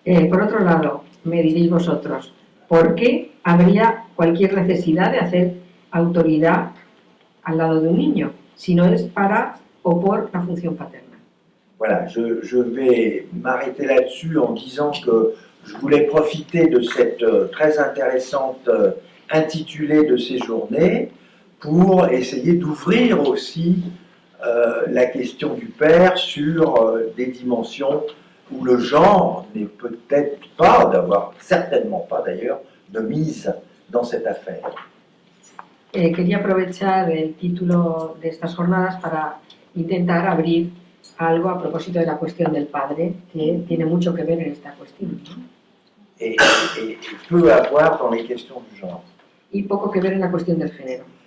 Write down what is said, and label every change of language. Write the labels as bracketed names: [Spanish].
[Spanish] Por otro lado, me diréis vosotros, ¿por qué habría cualquier necesidad de hacer autoridad al lado de un niño, si no es para o por la función paterna? [French] Voilà, je vais m'arrêter là-dessus en disant que je voulais profiter de cette très intéressante intitulée de ces journées pour essayer d'ouvrir aussi la question du père sur des dimensions où le genre n'est peut-être pas, certainement pas d'ailleurs, de mise dans cette affaire. [Spanish] Quería aprovechar el título de estas jornadas para intentar abrir algo a propósito de la cuestión del padre, que tiene mucho que ver en esta cuestión, ¿no? [French] Et peu avoir dans les questions du genre. [Spanish] Y poco que ver en la cuestión del género.